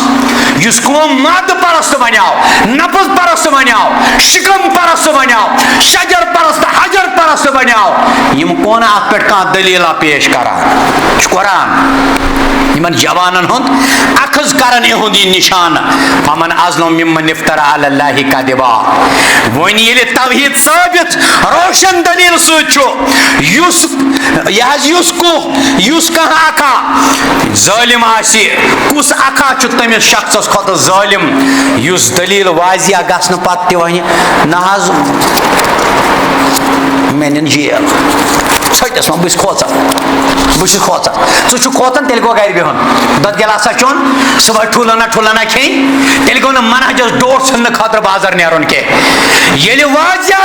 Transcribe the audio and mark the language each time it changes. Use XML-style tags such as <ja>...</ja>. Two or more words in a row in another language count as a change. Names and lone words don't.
<ks>یُس قوم مادٕ پرست بنیو نفس پرست بنیو شکم پرست بنیو شجر پرست حجر پرست بنیو یم کون اتھ پٮ۪ٹھ کانٛہہ دلیٖلا پیش کران یہ چھُ قرآن یمن جوانن ہُنٛد اخذ کرن یہُنٛد یہِ نشانہٕ</ks> <ar>فمن اظلم ممن افترى على الله كذبا</ar> <ks>وۄنۍ ییٚلہِ توحید ثٲبت روشن دلیل سۭتۍ چھُ یُس کانٛہہ اکھا ظٲلم آسہِ کُس اکھا چھُ تٔمِس شخصس کھۄتہٕ ظٲلم یُس دلیل واضح گژھنہٕ پتہٕ تہِ وَنہِ نہ حظ مےٚ نِن جیل ژھٔٹِس وۄنۍ بہٕ چھُس کھوژان ژٕ چھُکھ کھوژان تیٚلہِ گوٚو گرِ بِہُن دۄد گِلاسا چیوٚن صبح ٹھوٗلنا کھیٚنۍ تیٚلہِ گوٚو نہٕ منہجس ڈوٹھ ژھٕننہٕ خٲطرٕ بازر نیرُن کینٛہہ ییٚلہِ واضح</ks>